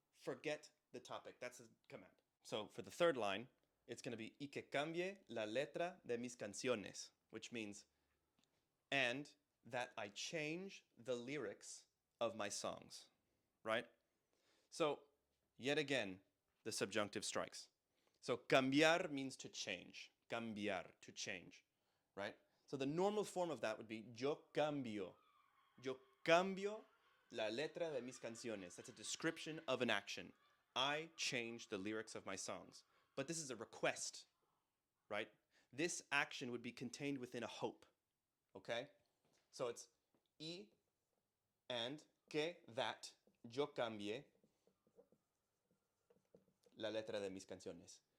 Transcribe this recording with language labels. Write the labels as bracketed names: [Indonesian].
[English] Forget the topic. That's a command. So for the third line, it's going to be [Spanish] y que cambie la letra de mis canciones, [English] which means and that I change the lyrics of my songs, right? So yet again, the subjunctive strikes. So cambiar means to change. Cambiar, to change, right? So the normal form of that would be [Spanish] yo cambio. Yo cambio la letra de mis canciones. [English] That's a description of an action. I change the lyrics of my songs. But this is a request, right? This action would be contained within a hope, okay? So it's y and que that [Spanish] yo cambie la letra de mis canciones.